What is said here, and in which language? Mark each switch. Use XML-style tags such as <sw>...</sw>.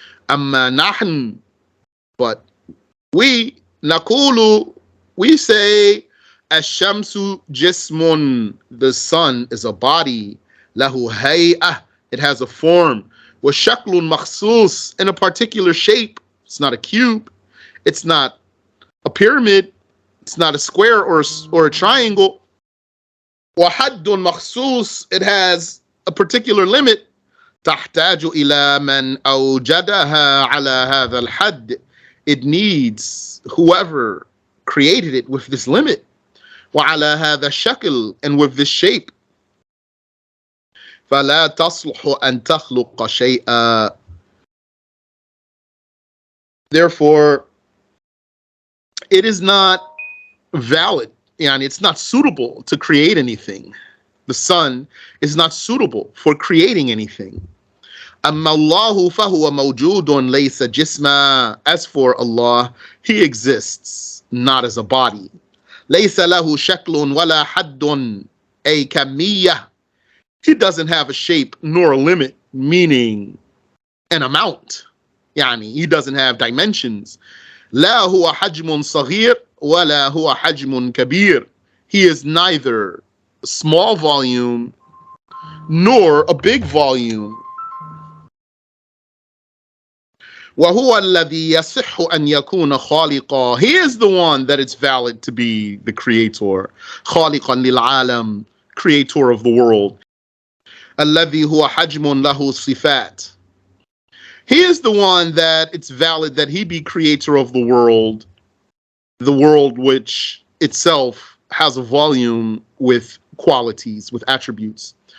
<ar>أما نحن,</ar> <en>but we,</en> <ar>نقول,</ar> <en>we say,</en> <ar>الشمس جسم,</ar> <en>the sun is a body,</en> <ar>له هيئة,</ar> <en>it has a form,</en> <ar>وشكل مخصوص,</ar> <en>in a particular shape. It's not a cube, it's not a pyramid, it's not a square or a triangle.</en> <ar>وحد مخصوص,</ar> <en>it has a particular limit.</en> <ar>تحتاج إلى من أوجدها على هذا الحد.</ar> <en>It needs whoever created it with this limit.</en> <ar>وعلى هذا الشكل,</ar> <en>and with this shape.</en> <ar>فلا تصلح أن تخلق شيئا.</ar> <en>Therefore, it is not valid, yani it's not suitable to create anything. The sun is not suitable for creating anything.</en> <ar>أما الله فهو موجود ليس جسما.</ar> <en>As for Allah, He exists, not as a body.</en> <ar>ليس له شكل ولا حد أي كمية.</ar> <en>He doesn't have a shape nor a limit, meaning an amount. يعني he doesn't have dimensions.</en> <ar>لا هو حجم صغير ولا هو حجم كبير.</ar> <en>He is neither a small volume nor a big volume.</en> <ar>وهو الذي يصح أن يكون خالقا.</ar> <en>He is the one that it's valid to be the creator.</en> <ar>خالقا للعالم,</ar> <en>creator of the world.</en> <ar>الذي هو حجم له صفات.</ar> <en>He is the one that it's valid that he be creator of the world which itself has a volume with qualities, with attributes.</en>